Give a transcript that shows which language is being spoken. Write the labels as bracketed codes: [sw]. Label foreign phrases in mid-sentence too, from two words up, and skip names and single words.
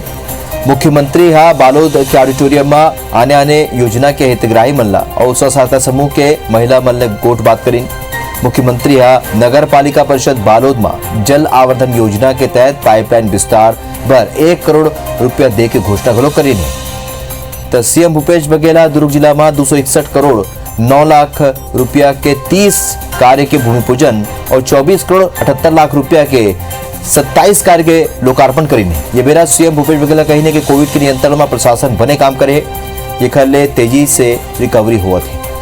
[hne] मुख्यमंत्री बालोद के ऑडिटोरियम में आने योजना के हितग्राही मल्ला और स्व सहायता समूह के महिला मल्ल गोट बात करी। मुख्यमंत्री नगर पालिका परिषद बालोद में जल आवर्धन योजना के तहत पाइपलाइन विस्तार पर 1 करोड़ रुपया दे के घोषणा घलो करी। तो सीएम भूपेश बघेल दुर्ग जिला में 261 करोड़ 9 लाख रुपया के 30 कार्य के भूमि पूजन और 24 करोड़ 78 लाख रुपया के 27 कार्य के लोकार्पण करेंगे। ये बेरा सीएम भूपेश बघेल कही कि कोविड के नियंत्रण में प्रशासन बने काम करे, ये खले तेजी से रिकवरी हुआ थी।